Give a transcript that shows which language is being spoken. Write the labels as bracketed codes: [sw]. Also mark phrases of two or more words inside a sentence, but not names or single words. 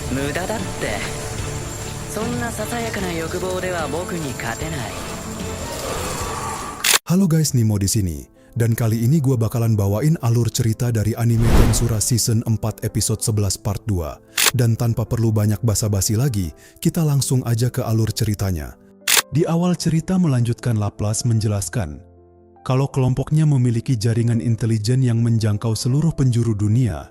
[ja] 無駄だって。そんなささやかな欲望では僕に勝てない。 [id] Halo guys, Nimo di sini. Dan kali ini gue bakalan bawain alur cerita dari anime Tensura Season 4 episode 11 part 2. Dan tanpa perlu banyak basa-basi lagi, kita langsung aja ke alur ceritanya. Di awal cerita melanjutkan, Laplace menjelaskan kalau kelompoknya memiliki jaringan intelijen yang menjangkau seluruh penjuru dunia.